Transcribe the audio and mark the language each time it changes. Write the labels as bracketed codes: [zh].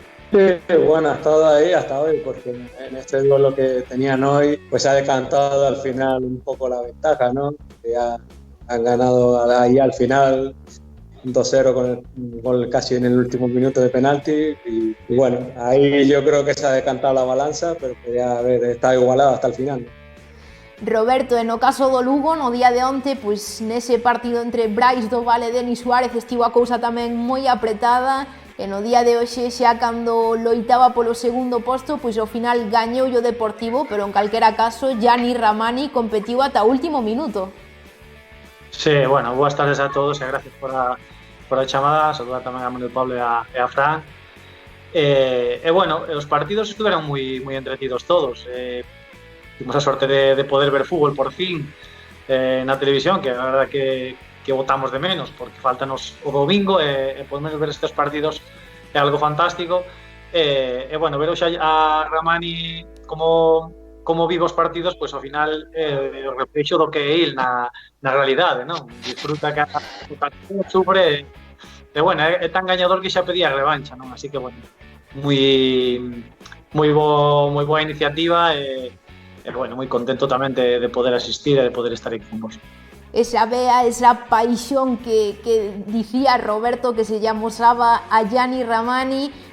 [es] Sí, bueno, ha estado ahí hasta hoy, porque en este duelo que tenían hoy, pues ha decantado al final un poco la ventaja, ¿no? Ya han ganado ahí al final 2-0 con el gol casi en el último minuto de penalti y bueno, ahí yo creo que se ha decantado la balanza, pero podría haber estado igualado hasta el final. [gl] Roberto, e no caso do Lugo, no día de onte, pois nese partido entre Brais do Valle e Denis Suárez estivo a cousa tamén moi apretada, e no día de hoxe xa cando loitaba polo segundo posto, pois ao final gañou o Deportivo, pero en calquera caso Gianni Ramani competiu ata o último minuto. Sí, bueno, boas tardes a todos e gracias por a chamada, saludar tamén a Manuel Pablo e a Fran. Bueno, os partidos estiveron moi entretidos todos. Tivemos a sorte de poder ver fútbol por fin na televisión, que a verdade que botamos de menos, porque faltanos o domingo e podemos ver estes partidos é algo fantástico. Bueno, ver hoxe a Ramani como vive os partidos, pois ao final o reflexo do que é il na realidade, non? Disfruta que sufre e bueno, é tan gañador que xa pedía revancha, non? Así que bueno, moi boa iniciativa e bueno, moi contento tamén de poder asistir e de poder estar aquí con vos. Esa vea, esa paixón que dicía Roberto que se lle amosaba a Gianni Ramani.